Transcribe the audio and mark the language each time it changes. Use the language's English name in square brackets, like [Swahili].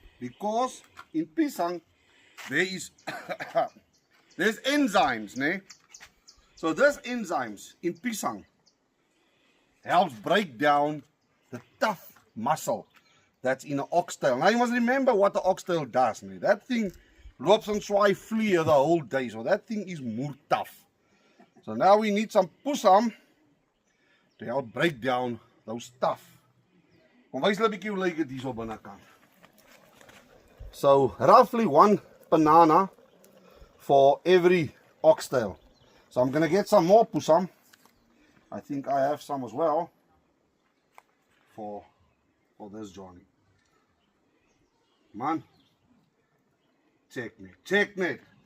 [English] Because in pisang there is there's enzymes, So these enzymes in pisang helps break down the tough muscle that's in an oxtail. Now you must remember what the oxtail does, That thing loops and [Afrikaans] swaai vliee [English] the whole day, so that thing is more tough. So now we need some pusam to help break down those tough. [Afrikaans] Kom wys 'n bietjie hoe lyk dit hier op binnekant. [English] So roughly 1 banana for every oxtail. So I'm gonna get some more pusam. I think I have some as well for this Johnny. Man, checkmate.